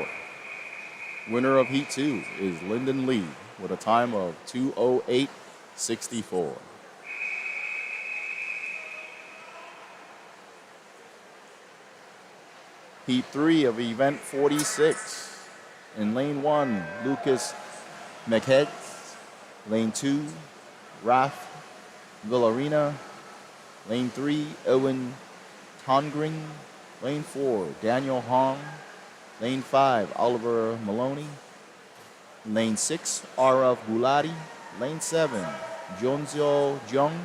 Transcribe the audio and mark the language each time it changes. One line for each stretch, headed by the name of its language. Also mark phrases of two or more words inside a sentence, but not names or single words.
English: Winner of Heat 2 is Lyndon Lee with a time of 2:08.64. Heat 3 of Event 46. In Lane 1, Lucas McHead. Lane 2, Raf Villarina. Lane 3, Owen Tongring. Lane 4, Daniel Hong. Lane 5, Oliver Maloney. Lane 6, Arav Gulati. Lane 7, Jonzio Jung.